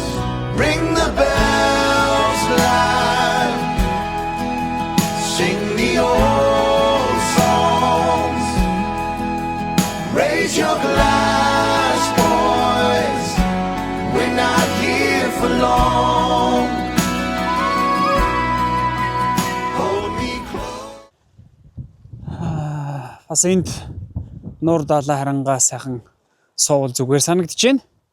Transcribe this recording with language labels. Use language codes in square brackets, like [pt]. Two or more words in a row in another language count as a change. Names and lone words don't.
[en] Ring the bells loud, sing the old songs, raise your glass, boys, we're not here for long. Hold me close. [mn] Бас энд нуур далай харангаа сайхан суул зүгээр санагдаж байна.